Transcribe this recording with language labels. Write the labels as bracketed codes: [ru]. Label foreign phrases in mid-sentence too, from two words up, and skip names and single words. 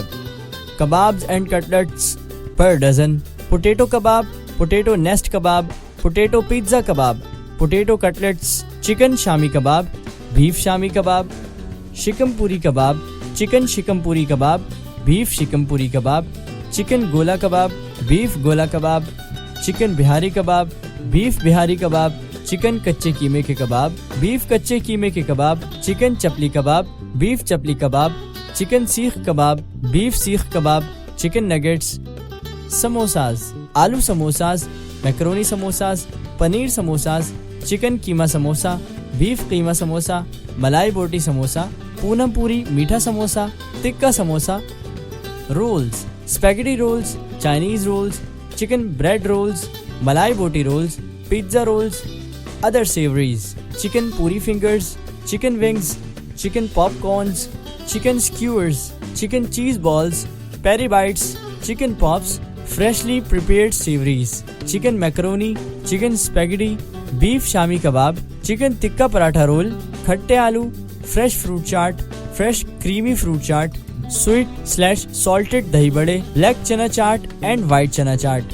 [en] Kebabs and cutlets per dozen, potato kebab, potato nest kebab, potato pizza kebab, potato cutlets, chicken shami kebab, beef shami kebab, shikam puri kebab, chicken shikam puri kebab, beef shikam puri kebab, chicken gola kebab, beef gola kebab, chicken bihari kebab, beef bihari kebab, [ur] چکن کچے قیمے کے کباب، بیف کچے قیمے کے کباب، چکن چپلی کباب، بیف چپلی کباب، چکن سیخ کباب، بیف سیخ کباب، چکن [en] Nuggets, samosas, aloo samosas, macaroni samosas, paneer samosas, chicken qeema samosa, beef qeema samosa, بیف قیمہ سموسا، [ur] ملائی بوٹی سموسہ، پونم پوری میٹھا سموسہ, ٹکا سموسہ, [en] rolls, spaghetti rolls, Chinese rolls, chicken bread rolls, malai boti rolls, pizza rolls, other savories, chicken puri fingers, chicken wings, chicken popcorns, chicken skewers, chicken cheese balls, peri bites, chicken pops, freshly prepared savories, chicken macaroni, chicken spaghetti, beef shami kebab, chicken tikka paratha roll, khatte aloo, fresh fruit chaat, fresh creamy fruit chaat, sweet/salted dahi bade, black chana chaat and white chana chaat.